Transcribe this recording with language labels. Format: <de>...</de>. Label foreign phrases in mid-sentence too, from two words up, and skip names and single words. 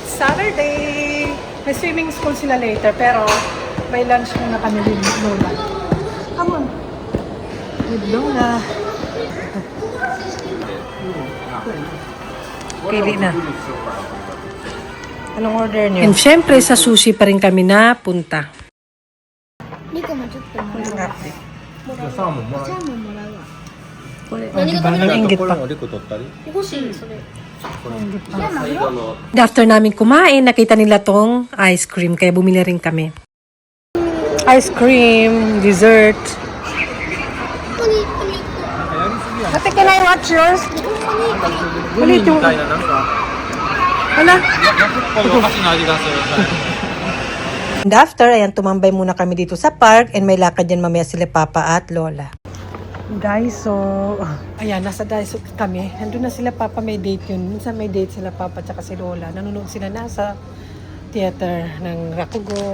<tl>Saturday! May</tl> <en>swimming school</en> <tl>sila later, pero may lunch muna kami with Lola.</tl> <en>Come on! With Lola.</en> <tl>Pili na. Anong order niyo? And syempre, sa sushi pa rin kami napunta.</tl> <ja>リコもちょっともらうわ。サーモンもらサーモンもらうわ。これ、何が食べれる</ja> <tl>ang inggit</tl> <ja>これ</ja> <tl>pa.</tl> <ja>もリコ取ったり欲しいそれ。</ja> <tl>After namin kumain, nakita nila tong ice cream, kaya bumili rin kami.</tl> <en>Ice cream, dessert.</en> <ja>ここにここにやりすぎやね</ja> <en>Ate, can I watch yours?</en> <ja>グミみたいななんか</ja> <tl>Wala.</tl> <ja>ヤクっぽいお菓子の味がする</ja> <en>And after,</en> <tl>ayan, tumambay muna kami dito sa park and may lakad yan mamaya sila Papa at Lola. Daiso. Ayan, nasa Daiso kami. Nandun na sila Papa, may date yun. Minsan may date sila Papa tsaka si Lola. Nanonood sila nasa theater ng Rakugo.</tl>